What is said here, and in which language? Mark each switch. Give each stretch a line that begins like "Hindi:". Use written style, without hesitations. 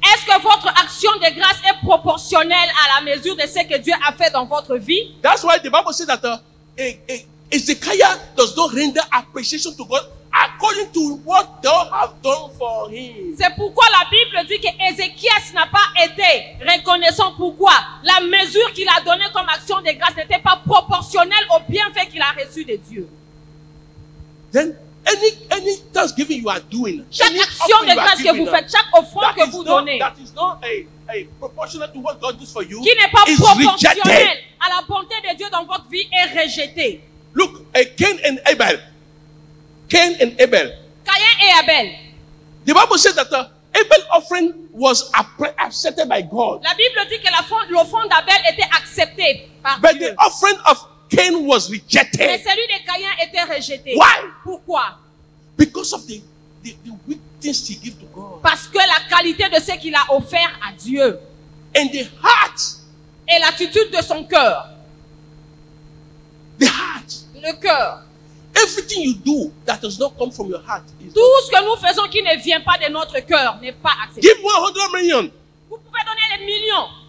French: Est-ce que votre action de grâce est proportionnelle à la mesure de ce que Dieu a fait dans votre vie?
English: That's why the Bible says that Ezekiah does not render appreciation to God according to what thou have done for him.
French: C'est pourquoi la Bible dit que Ézéchias n'a pas été reconnaissant. Pourquoi? La mesure qu'il a donnée comme action de grâce n'était pas proportionnelle au bienfait qu'il a reçu de Dieu.
English: Then any thanksgiving you are doing,
French: chaque action de grâce que vous faites, chaque offrande que vous donnez,
English: that is not a proportional to what God does for you,
French: qui n'est pas proportionnelle à la bonté de Dieu dans votre vie, est rejetée.
English: Look, Cain and Abel. Cain and Abel.
French: Caïn et Abel.
English: The Bible says that Abel's offering was accepted by God.
French: La Bible dit que l'offrande d'Abel était acceptée par
English: But
French: Dieu.
English: the offering of Cain was rejected.
French: Mais celui de Caïn était rejeté.
English: Why?
French: Pourquoi?
English: Because of the weak things he gives to God.
French: Parce que la qualité de ce qu'il a offert à Dieu.
English: And the heart.
French: Et l'attitude de son cœur.
English: The heart.
French: Le cœur.
English: Everything you do that does not come from your heart.
French: Tout ce que nous faisons qui ne vient pas de notre cœur n'est pas accepté.
English: Give 100 million.
French: Vous pouvez donner des millions.